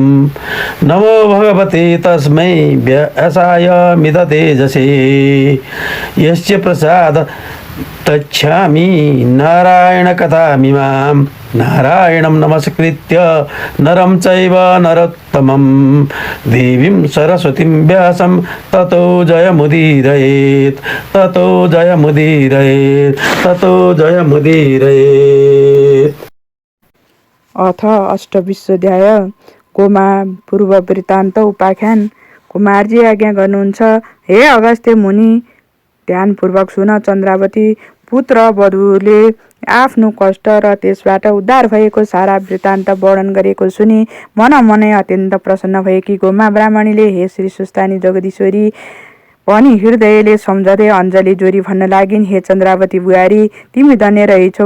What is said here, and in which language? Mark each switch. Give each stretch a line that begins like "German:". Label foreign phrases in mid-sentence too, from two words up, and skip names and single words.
Sanskrit: नमो भगवते तस्मै व्यासाय मिततेजसे यस्य प्रसाद तच्छामि नारायणकथामिमां नारायणं नमस्कृत्य नरं चैव नरोत्तमं देवीं सरस्वतीं व्यासं ततो जयमुदीरयेत् ततो जयमुदीरयेत् ततो जयमुदीरयेत्। अथ अष्टविंशोऽध्याय। गोमा पूर्व वृत्तान्त उपाख्यान।
Nepali: कुमारजी आज्ञा गर्नुहुन्छ, हे अगस्त्य मुनि, ध्यानपूर्वक सुन। चन्द्रावती पुत्र वधुले आफ्नो कष्ट र त्यसबाट उद्धार भएको सारा वृत्तान्त वर्णन गरेको सुनि मनमनै अत्यन्त प्रसन्न भएकी गोमा ब्राह्मणीले हे श्री सुस्तानी जगदीश्वरी पनि हृदयले सम्झँदै अञ्जली जोरी भन्न लागिन्, हे चन्द्रावती बुहारी, तिमी धन्य रहेछौ।